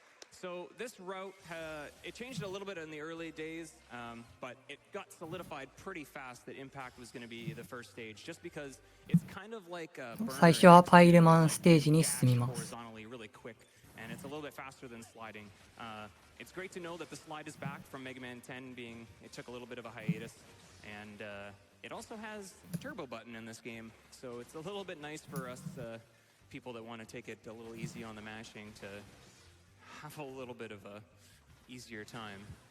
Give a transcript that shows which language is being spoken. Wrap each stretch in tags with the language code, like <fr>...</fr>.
<en>So this route, it changed a little bit in the early days, but it got solidified pretty fast that Impact was going to be the first stage, just because it's kind of like a burner.</en> <ja>最初はパイルマンステージに進みます。</ja> <en>Horizontally, really quick, and it's a little bit faster than sliding. It's great to know that the slide is back from Mega Man 10 being, it took a little bit of a hiatus, and it also has a turbo button in this game, so it's a little bit nice for us people that want to take it a little easy on the mashing to have a little bit of a easier time.</en>